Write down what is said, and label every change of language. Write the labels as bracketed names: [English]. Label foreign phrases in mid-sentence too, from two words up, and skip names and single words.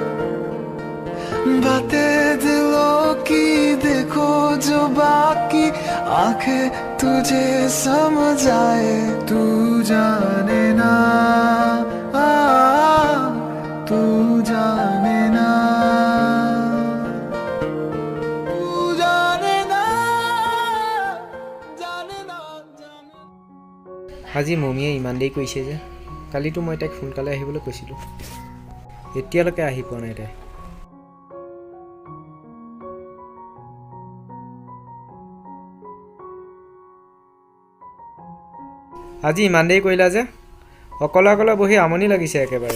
[Hindi] बातें दिलों की देखो जो बाकी आंखें तुझे समझाए तू जाने ना तू जाने ना [Assamese] আজি মমিয়ে ইমান দেৰি কৰিছে যে কালিতো মই তাইক সোনকালে আহিবলৈ কৈছিলোঁ এতিয়ালৈকে আহি পোৱা নাই তাই আজি ইমান দেৰি কৰিলা যে অকলে বহি আমনি লাগিছে একেবাৰে